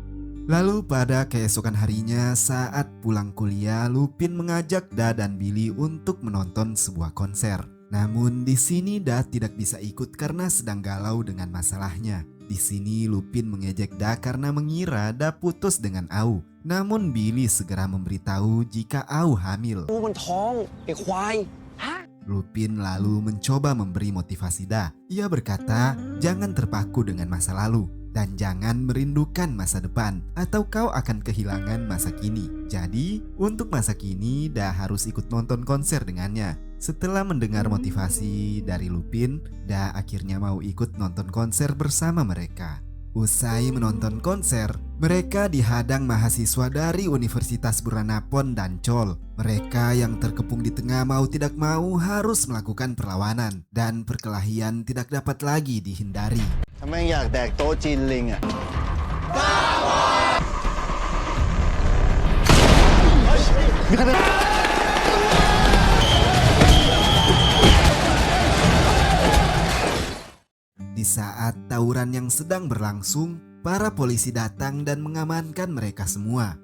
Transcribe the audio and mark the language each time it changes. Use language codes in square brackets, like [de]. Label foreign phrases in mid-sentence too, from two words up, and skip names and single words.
[id] Lalu pada keesokan harinya saat pulang kuliah, Lupin mengajak Da dan Billy untuk menonton sebuah konser. Namun di sini Da tidak bisa ikut karena sedang galau dengan masalahnya. Di sini Lupin mengejek Da karena mengira Da putus dengan Au. Namun Billy segera memberitahu jika Au hamil. [th] กูมันท้องไอ้ควายฮะ [id] Lupin lalu mencoba memberi motivasi Da. Ia berkata, jangan terpaku dengan masa lalu dan jangan merindukan masa depan atau kau akan kehilangan masa kini. Jadi, untuk masa kini Da harus ikut nonton konser dengannya. Setelah mendengar motivasi dari Lupin, Da akhirnya mau ikut nonton konser bersama mereka. Usai menonton konser, mereka dihadang mahasiswa dari Universitas Buranapon dan Chol. Mereka yang terkepung di tengah mau tidak mau harus melakukan perlawanan dan perkelahian tidak dapat lagi dihindari. [th] ถ้าแม่งอยากแดกโต๊ะจีนลิงอ่ะ [id] Di saat tawuran yang sedang berlangsung, para polisi datang dan mengamankan mereka semua.